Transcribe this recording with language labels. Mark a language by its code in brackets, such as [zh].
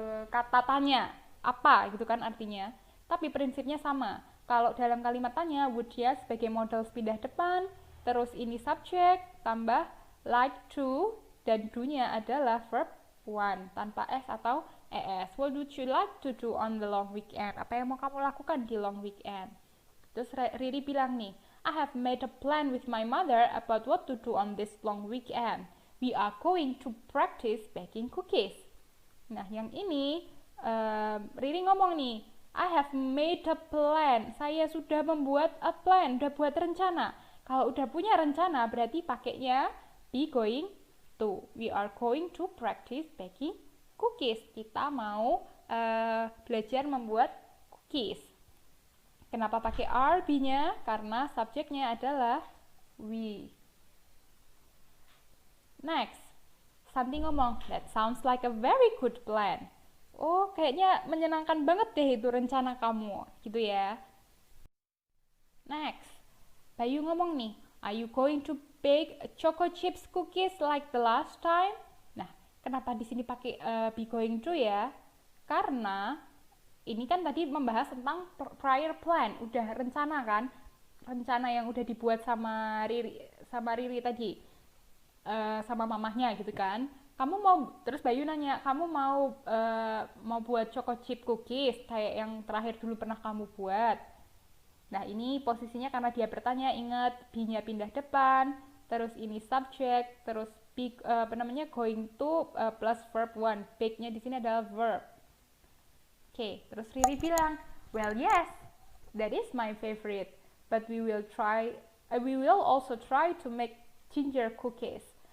[id] Kata tanya, apa gitu kan artinya. Tapi prinsipnya sama. Kalau dalam kalimat tanya, would ya sebagai modal pindah depan, terus ini subjek, tambah like to, dan do-nya adalah verb one, tanpa s atau es. [en] What would you like to do on the long weekend? [id] Apa yang mau kamu lakukan di long weekend? Terus Riri bilang nih, [en] I have made a plan with my mother about what to do on this long weekend. We are going to practice baking cookies. [id] Nah, yang ini Riri ngomong nih, [en] I have made a plan. [id] Saya sudah membuat a plan, udah buat rencana. Kalau udah punya rencana, berarti pakainya be going to. [en] We are going to practice baking cookies. [id] Kita mau belajar membuat cookies. Kenapa pakai are be-nya? Karena subjeknya adalah we. [en] Next, Santi ngomong, that sounds like a very good plan. [id] Oh, kayaknya menyenangkan banget deh itu rencana kamu, gitu ya. [en] Next, Bayu ngomong nih, are you going to bake choco chips cookies like the last time? [id] Nah, kenapa di sini pakai be going to ya? Karena ini kan tadi membahas tentang prior plan, udah rencana kan, rencana yang udah dibuat sama Riri tadi, sama mamahnya gitu kan. kamu mau, terus Bayu nanya, kamu mau buat choco chip cookies kayak yang terakhir dulu pernah kamu buat. Nah, ini posisinya karena dia bertanya, ingat be-nya pindah depan, terus ini subject, terus be, going to plus verb one. Bake-nya di sini adalah verb. Oke, terus Riri bilang, [en] well yes, that is my favorite, but we will also try to make ginger cookies.